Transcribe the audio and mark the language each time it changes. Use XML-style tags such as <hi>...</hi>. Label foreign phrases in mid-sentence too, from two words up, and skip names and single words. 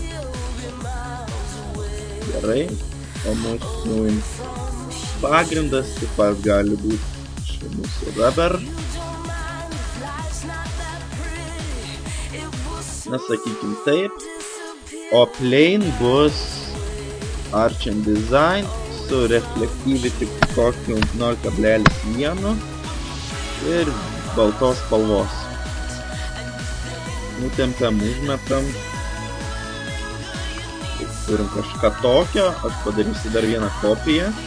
<lt>Gerai. O mūsų pagrindas taip pat gali būti mūsų Rubber. Na, sakykim taip. O plain bus Arch and Design su reflektyvi tik kokiu 0,1 ir baltos spalvos. Nutempiam, užmetam. Turim kažką tokio, aš padarysiu dar vieną kopiją.</lt>